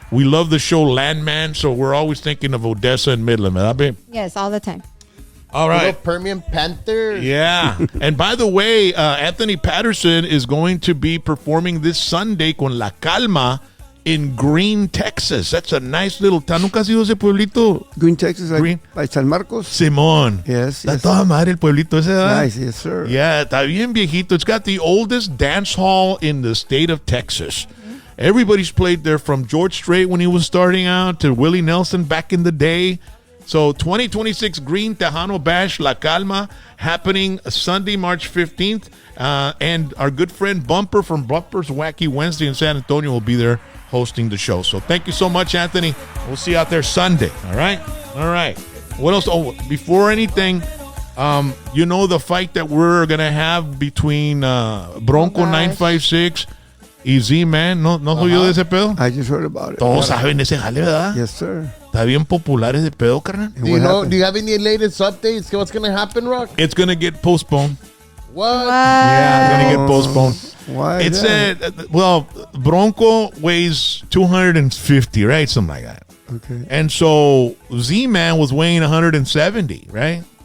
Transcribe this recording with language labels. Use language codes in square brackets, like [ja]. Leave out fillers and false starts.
[en] We love the show Landman, so we're always thinking of Odessa and Midland. [es] ¿Verdad, babe? [en] Yes, all the time. All right. Little Permian Panther. Yeah. And by the way, Anthony Patterson is going to be performing this Sunday con La Calma in Green, Texas. That's a nice little town. [es] ¿Nunca has ido a ese pueblito? [en] Green, Texas, like, Green. by San Marcos. [es] Simón. [en] Yes, [es] Está [en] yes. [es] toda madre el pueblito ese, ¿verdad? [en] Nice, yes, sir. [es] Yeah, está bien viejito. [en] It's got the oldest dance hall in the state of Texas. Everybody's played there from George Strait when he was starting out to Willie Nelson back in the day. So 2026 Green Tejano Bash La Calma happening Sunday, March 15th. And our good friend Bumper from Bumper's Wacky Wednesday in San Antonio will be there hosting the show. So thank you so much, Anthony. We'll see you out there Sunday. All right? All right. What else? Oh, before anything, you know the fight that we're going to have between Bronco 956 y Z-Man. [es] ¿No oyó de ese pedo? [en] I just heard about it. [es] Todos saben ese jale, ¿verdad? [en] Yes, sir. [es] Está bien popular ese pedo, carnal. [en] Do you have any latest updates? What's going to happen, Rock? It's going to get postponed. What? Yeah, it's going to get postponed. Why? It said, well, Bronco weighs 250, right? Something like that. Okay. And so Z-Man was weighing 170, right?